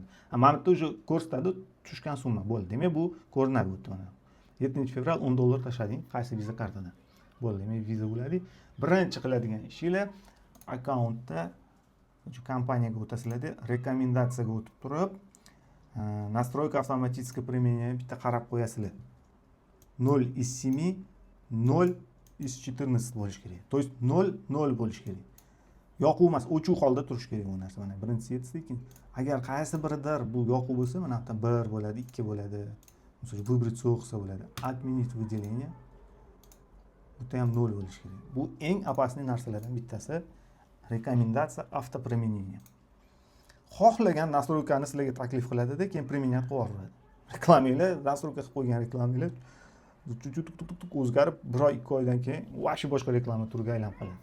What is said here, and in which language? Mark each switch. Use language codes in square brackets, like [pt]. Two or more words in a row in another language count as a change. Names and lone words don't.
[uz] Mana bu yerda ko'rsatadi tushgan summa bo'ldi. Demak, bu ko'rinadi bu yerda mana. 7-fevral $10 tashlading qaysi viza kartadan. Bo'ldi. Demak, viza bo'ladi. Birinchi qiladigan ishinglar akkauntda shu kompaniyaga o'tasizlarda, rekomendatsiyaga o'tib turib, [ru] настройка автоматического применения [uz] bitta qarab qo'yasizlar. 0 из 7, 0 из 14 bo'lish kerak. [ru] То есть [uz] 0 0 bo'lish kerak. Yoquv emas, o'chuv holda turish kerak bu narsa. Mana birinchisi yetdi. Agar qaysi biridir bu yoquv bo'lsa, mana bu yerda 1 bo'ladi, 2 bo'ladi. Masalan, выбрать qilsa bo'ladi. [ru] Отменить выделение. [uz] Bu ham 0 bo'lish kerak. Bu eng опасный narsalardan bittasi. Rekomendatsiya avtopрименение. Xohlagan настройканы sizlarga taklif qiladida, keyin применять qilib yuboradi. Reklamanglar, настройка qilib qo'ygan reklamanglar o'zgarib 1-2 oydan keyin vashi boshqa reklama turiga aylanib qoladi.